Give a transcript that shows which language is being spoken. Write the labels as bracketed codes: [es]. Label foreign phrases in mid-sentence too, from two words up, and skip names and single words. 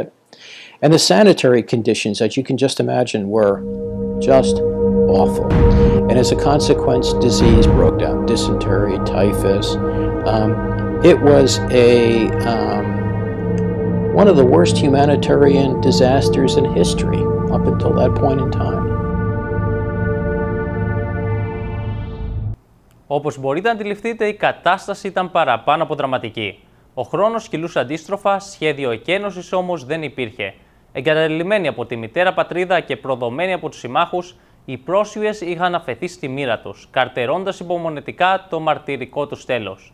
[en] And the sanitary conditions, as you can just imagine, were just awful. And as a consequence, disease broke out, dysentery, typhus. It was one of the worst humanitarian disasters in history up until that point in time. [el] Όπως μπορείτε να αντιληφθείτε, η κατάσταση ήταν παραπάνω από δραματική. Ο χρόνος κυλούσε αντίστροφα, σχέδιο εκένωσης όμως δεν υπήρχε. Εγκαταλειμμένοι από τη μητέρα πατρίδα και προδομένοι από τους συμμάχους, οι πρόσφυγες είχαν αφαιθεί στη μοίρα τους, καρτερώντας υπομονετικά το μαρτυρικό τους τέλος.